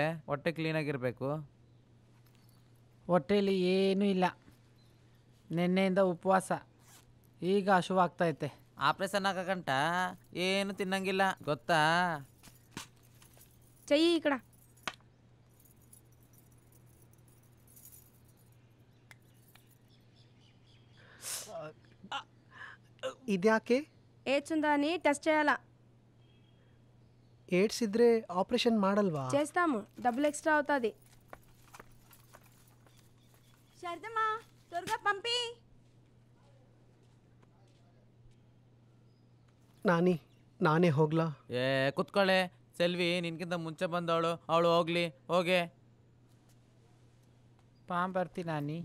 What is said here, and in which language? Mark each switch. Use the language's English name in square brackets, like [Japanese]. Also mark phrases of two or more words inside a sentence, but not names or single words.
[Kannada] ಹೊಟ್ಟೆ ಕ್ಲೀನಾಗಿರಬೇಕು. ಹೊಟ್ಟೆಯಲ್ಲಿ ಏನೂ ಇಲ್ಲ. ನಿನ್ನೆಯಿಂದ ಉಪವಾಸ, ಈಗ ಹಶುವಾಗ್ತೈತೆ. ಆಪ್ರೇಷನ್ ಆಗಕಂಟ ಏನು ತಿನ್ನಂಗಿಲ್ಲ ಗೊತ್ತಾ? [Telugu] చెయ్యి ఇక్కడ. [Kannada] ఇద్యాకే? [Telugu] ఏడ్స్ ఉందా అని టెస్ట్ చేయాలా. [Kannada] ಏಡ್ಸ್ ಇದ್ರೆ ಆಪರೇಷನ್ ಮಾಡಲ್ವಾ? [Telugu] చేస్తాము, డబ్బులు ఎక్స్ట్రా అవుతుంది. శారదమ్మ త్వరగా పంపి. [Kannada] ನಾನೇ ಹೋಗ್ಲಾ? ಕುತ್ಕೊಳ್ಳೆ. ಸೆಲ್ವಿ ನಿನ್ಕಿಂತ ಮುಂಚೆ ಬಂದವಳು, ಅವಳು ಹೋಗ್ಲಿ. ಹೋಗೆ ಬರ್ತಿ ನಾನಿ.